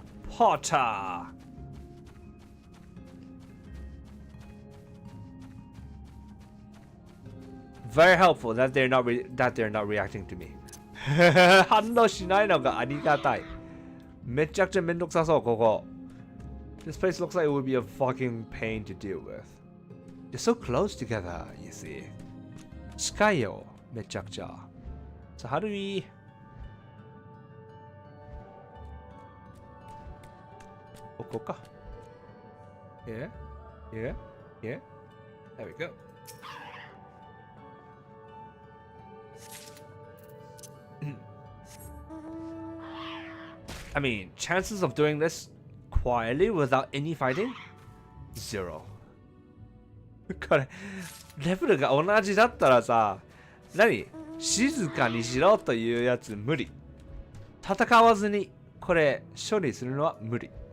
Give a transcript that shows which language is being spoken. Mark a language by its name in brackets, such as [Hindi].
[English] Potter. Very helpful that they're not reacting to me. [Japanese] 反応しないのがありがたい。めちゃくちゃめんどくさそうここ。 [English] This place looks like it would be a fucking pain to deal with. They're so close together, you see. [Japanese] 近いよ、めちゃくちゃ。 [English] So how do we... [Japanese] ここか。 [English] Yeah, yeah, yeah. There we go. I mean, chances of doing this quietly without any fighting? 0. [Japanese] これ、レベルが同じだったらさ、何？静かにしろというやつ無理。戦わずにこれ処理するのは無理。